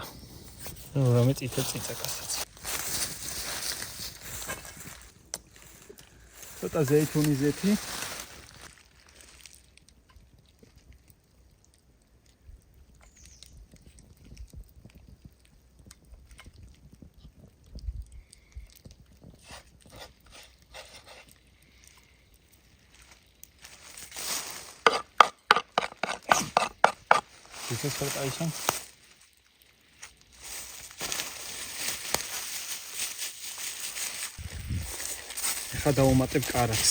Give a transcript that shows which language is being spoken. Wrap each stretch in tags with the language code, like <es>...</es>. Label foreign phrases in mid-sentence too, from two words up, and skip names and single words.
<ka>რამე წიწაკასაც. ცოტა ზეითუნის ზეთი.</ka> <en>This is what I think.</en> <ka>ხა დავუმატებ კარაქს.</ka>